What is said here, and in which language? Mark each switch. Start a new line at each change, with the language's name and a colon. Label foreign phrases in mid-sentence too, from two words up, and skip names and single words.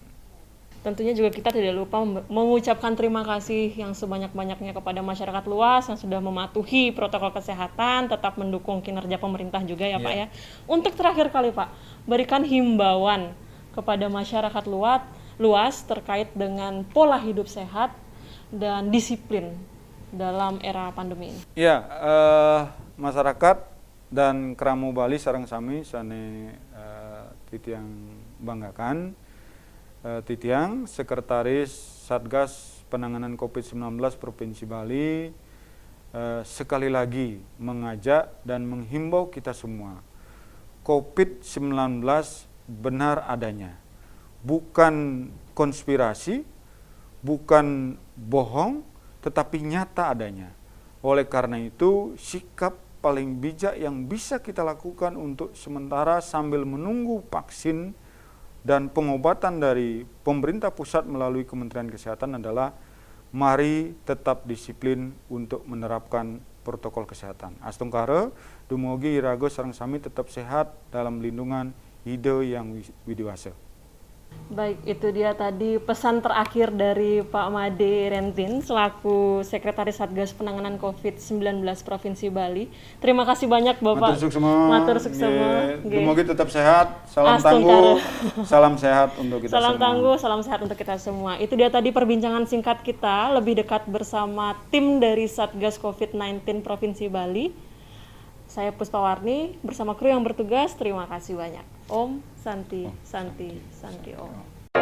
Indonesian: Tentunya juga kita tidak lupa mengucapkan terima kasih yang sebanyak-banyaknya kepada masyarakat luas yang sudah mematuhi protokol kesehatan, tetap mendukung kinerja pemerintah juga ya Pak ya. Untuk terakhir kali Pak, berikan himbauan kepada masyarakat luas terkait dengan pola hidup sehat dan disiplin dalam era pandemi ini. Ya, masyarakat dan Keramo Bali
Balinese: sareng sami sane titiang
Indonesian: banggakan. Titiang, Sekretaris Satgas Penanganan COVID-19 Provinsi Bali, sekali lagi mengajak dan menghimbau kita semua. COVID-19 benar adanya, bukan konspirasi, bukan bohong, tetapi nyata adanya. Oleh karena itu, sikap paling bijak yang bisa kita lakukan untuk sementara sambil menunggu vaksin dan pengobatan dari pemerintah pusat melalui Kementerian Kesehatan adalah mari tetap disiplin untuk menerapkan protokol kesehatan.
Balinese: Astungkara, dumugi irago sareng sami
Indonesian: tetap sehat dalam lindungan
Balinese: Ide Yang Widiwasa.
Indonesian: Baik, itu dia tadi pesan terakhir dari Pak Made Rentin selaku Sekretaris Satgas Penanganan COVID-19 Provinsi Bali. Terima kasih banyak Bapak.
Balinese: Matur suksema. Matur suksema. Nggih.
Indonesian: Semoga tetap sehat. Salam Astung tangguh. karo. Salam sehat untuk kita Salam semua. tangguh, salam sehat untuk kita semua. Itu dia tadi perbincangan singkat kita lebih dekat bersama tim dari Satgas COVID-19 Provinsi Bali. Saya Puspawarni bersama kru yang bertugas. Terima kasih banyak.
Sanskrit: Om Santi, Santi, Santi Om.